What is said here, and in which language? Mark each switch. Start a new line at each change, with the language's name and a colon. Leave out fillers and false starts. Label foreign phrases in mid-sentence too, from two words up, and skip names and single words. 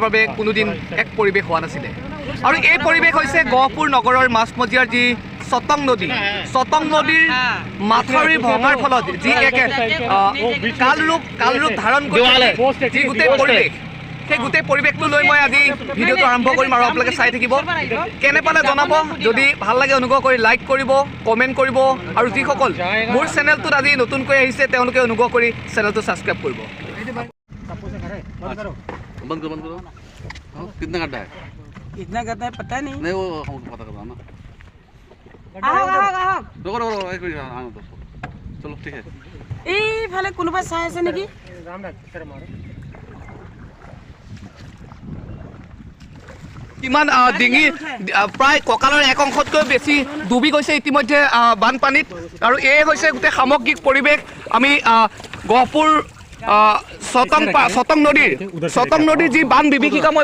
Assamese: বাবে কোনোদিন এক পৰিৱেশ হোৱা নাছিলে আৰু এই পৰিৱেশ হৈছে গহপুৰ নগৰৰ মাছমজিয়াৰ যি সতং নদীৰ মাথাউৰি ভঙাৰ ফলত যি এক কালৰূপ ধাৰণ কৰিছে যি গোটেই পৰিৱেশ সেই গোটেই পৰিৱেশটো লৈ মই আজি ভিডিঅ'টো আৰম্ভ কৰিম আৰু আপোনালোকে চাই থাকিব কেনে পালে জনাব যদি ভাল লাগে অনুগ্ৰহ কৰি লাইক কৰিব কমেণ্ট কৰিব আৰু যিসকল মোৰ চেনেলটোত আজি নতুনকৈ আহিছে তেওঁলোকে অনুগ্ৰহ কৰি চেনেলটো ছাবস্ক্ৰাইব কৰিব
Hindi: बंद करो कितना गड्ढा है पता नहीं वो हमको पता करना ना रुको एक मिनट आना तो चलो ठीक है
Assamese: এইফালে কোনোবা চাই আছে নেকি কিমান ডিঙি প্ৰায় কঁকালৰ এক অংশতকৈ বেছি ডুবি গৈছে ইতিমধ্যে বানপানীত আৰু এই হৈছে গোটেই সামগ্ৰিক পৰিৱেশ আমি গহপুৰ সতং নদীৰ যি বান বিভীষিকাময়